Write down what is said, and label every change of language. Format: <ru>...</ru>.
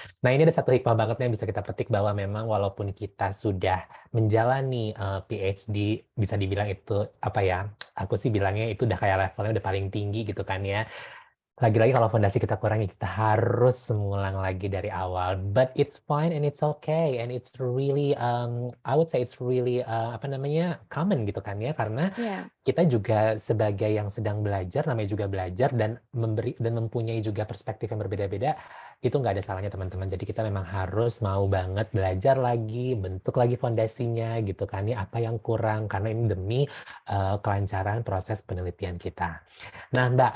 <id>Nah, ini ada satu hikmah banget yang bisa kita petik bahwa memang walaupun kita sudah menjalani, PhD, bisa dibilang itu, apa ya, aku sih bilangnya itu udah kayak levelnya udah paling tinggi gitu kan ya. Lagi-lagi kalau fondasi kita kurang, kita harus mengulang lagi dari awal.</id> <en>But it's fine and it's okay and it's really, I would say it's really,</en> <id>apa namanya,</id> <en>common</en> <id>gitu kan ya, karena Ya, kita juga sebagai yang sedang belajar, namanya juga belajar dan memberi dan mempunyai juga perspektif yang berbeda-beda, itu nggak ada salahnya teman-teman. Jadi kita memang harus mau banget belajar lagi, bentuk lagi fondasinya gitu kan ya, apa yang kurang, karena ini demi kelancaran proses penelitian kita. Nah Mbak,</id>